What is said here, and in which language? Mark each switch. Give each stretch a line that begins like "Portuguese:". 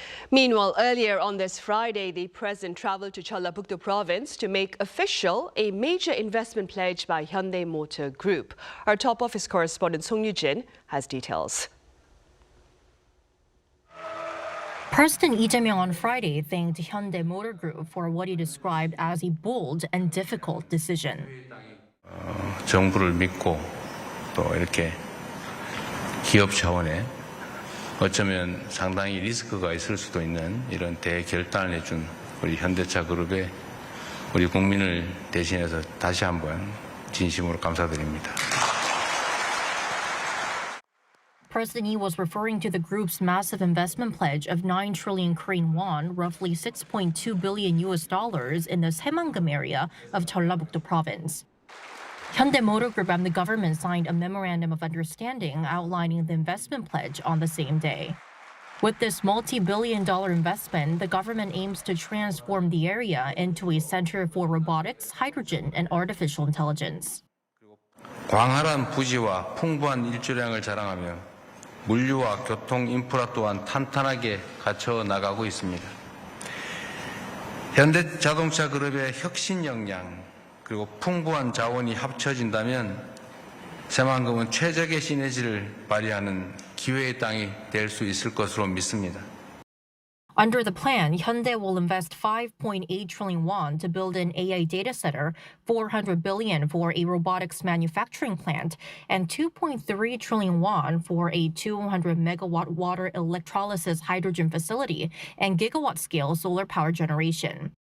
English: Meanwhile, earlier on this Friday, the president traveled to Jeollabuk-do province to make official a major investment pledge by Hyundai Motor Group. Our top office correspondent Song Yu-jin has details. President Lee Jae-myung on Friday thanked Hyundai Motor Group for what he described as a bold and difficult decision.
Korean: 정부를 믿고 또 이렇게 기업 차원에 어쩌면 상당히 리스크가 있을 수도 있는 이런 대결단을 해준 우리 현대차 그룹의 우리 국민을 대신해서 다시 한번 진심으로 감사드립니다.
English: President Lee was referring to the group's massive investment pledge of 9 trillion Korean won, roughly $6.2 billion in the Saemangeum area of Jeollabuk-do province. Hyundai Motor Group and the government signed a memorandum of understanding outlining the investment pledge on the same day. With this multi-billion-dollar investment, the government aims to transform the area into a center for robotics, hydrogen, and artificial intelligence.
Korean: 광활한 부지와 풍부한 일조량을 자랑하며 물류와 교통 인프라 또한 탄탄하게 갖춰 나가고 있습니다. 현대자동차 그룹의 혁신 역량 그리고 풍부한 자원이 합쳐진다면 새만금은 최적의 시너지를 발휘하는 기회의 땅이 될 수 있을 것으로 믿습니다.
English: Under the plan, Hyundai will invest 5.8 trillion won to build an AI data center, 400 billion for a robotics manufacturing plant, and 2.3 trillion won for a 200 megawatt water electrolysis hydrogen facility and gigawatt-scale solar power generation.